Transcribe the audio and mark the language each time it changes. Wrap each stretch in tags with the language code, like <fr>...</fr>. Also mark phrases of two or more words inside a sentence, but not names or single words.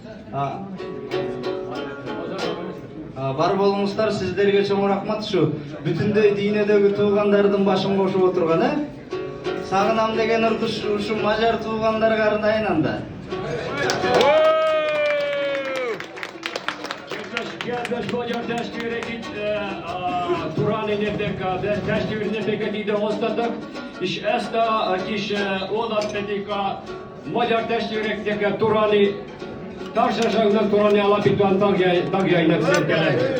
<ky>Бар болуңуздар, сиздерге чоң рахмат. Шу бүтүндөй дүйнөдөгү туугандардын башын кошуп отурган, Сагынам деген ырдыш ушу мажар туугандарга арнайын анда.</ky> <hu>Kedves magyar testvérek, itt Turáni testvérnépeket idehoztatok, és ezt a kis oldalt pedig a magyar testvéreknek a Turáni társaságnak, Turáni alapítóan tagjainak szentelek.</hu>